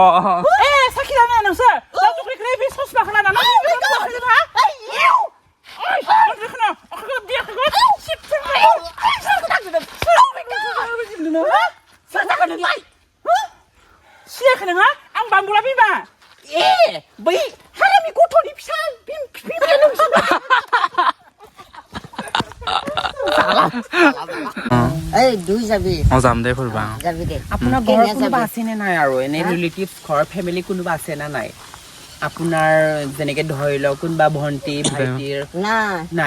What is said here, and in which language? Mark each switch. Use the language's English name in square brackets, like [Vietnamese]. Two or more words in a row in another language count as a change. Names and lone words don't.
[Bodo] शाकिरा ना नोंसोर लाथुख्रिख्रि बे ससमाखौ लानानै सियाखै नोङा आं बांबुला फैबा बै हारामि गथ'नि फिसा बिमाया नोंसो [Assamese] এই দুই যাবি যাম দে ফুৰবা যাবি দে আপোনাৰ ঘৰ কোনোবা আছে নে নাই আৰু এনে ৰিলেটিভছ ঘৰ ফেমিলি কোনোবা আছে না নাই আপোনাৰ যেনেকে ধৰি লওক কোনোবা ভণ্টি ভাইটিৰ নাই